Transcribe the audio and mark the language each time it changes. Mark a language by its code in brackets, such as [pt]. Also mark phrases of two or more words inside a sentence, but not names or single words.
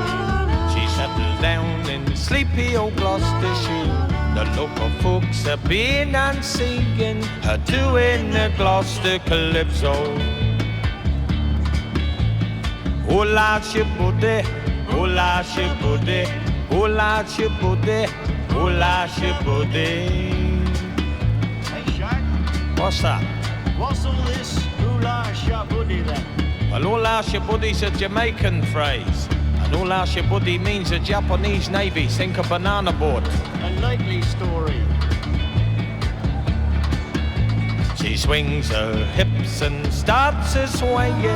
[en] She settled down in sleepy old Gloucestershire. The local folks are being and singing her doing the Gloucester Calypso. Hola shibudi, hola shibudi, hola shibudi, hola shibudi. Hey, Shag. What's that? What's all this hula shabudi then? Well, hola shibudi's a Jamaican phrase, and hola shibudi means a Japanese navy sink a banana boat. A likely story. She swings her hips and starts a swaying.